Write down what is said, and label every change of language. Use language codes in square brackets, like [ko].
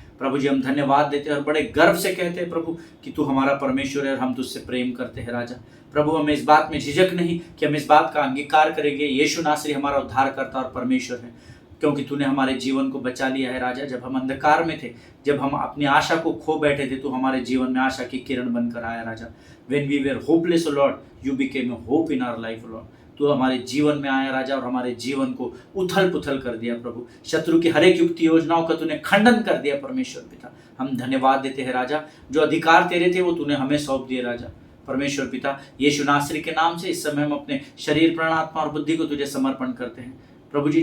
[hi] प्रभु जी हम धन्यवाद देते हैं और बड़े गर्व से कहते हैं प्रभु कि तू हमारा परमेश्वर है और हम तुझसे प्रेम करते हैं राजा। प्रभु हमें इस बात में झिझक नहीं कि हम इस बात का अंगीकार करेंगे, यीशु नासरी हमारा उद्धारकर्ता और परमेश्वर है, क्योंकि तूने हमारे जीवन को बचा लिया है राजा। जब हम अंधकार में थे, जब हम अपनी आशा को खो बैठे थे, तो हमारे जीवन में आशा की किरण बनकर आया राजा। [en] When we were hopeless, O Lord, you became a hope in our life, O Lord। [hi] तो हमारे जीवन में आया राजा और हमारे जीवन को उथल पुथल कर दिया प्रभु। शत्रु की हर एक युक्ति योजनाओं का तूने खंडन कर दिया परमेश्वर पिता। हम धन्यवाद देते हैं राजा, जो अधिकार तेरे थे वो तूने हमें सौंप दिए राजा। परमेश्वर पिता यीशु नासरी के नाम से इस समय हम अपने शरीर, प्राण, आत्मा और बुद्धि को तुझे समर्पण करते हैं प्रभु जी।